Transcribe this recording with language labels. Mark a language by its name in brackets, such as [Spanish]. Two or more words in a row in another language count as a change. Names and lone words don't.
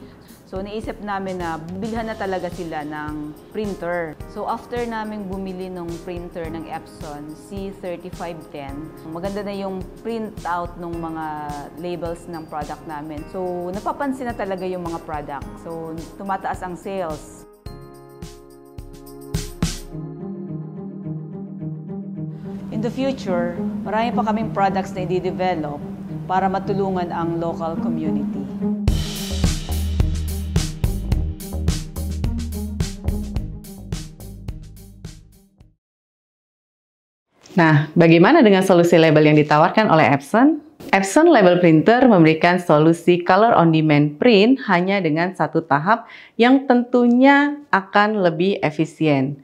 [Filipino] So, naisip namin na bilhan na talaga sila ng printer. So, after namin bumili ng printer ng Epson C3510, maganda na yung print-out ng mga labels ng product namin. So, napapansin na talaga yung mga product. So, tumataas ang sales. [English] In the future, [Filipino] marami pa kaming products na i-develop para matulungan ang local community. [Indonesian] Nah, bagaimana dengan solusi label yang ditawarkan oleh Epson? Epson Label Printer memberikan solusi Color on Demand Print hanya dengan satu tahap yang tentunya akan lebih efisien.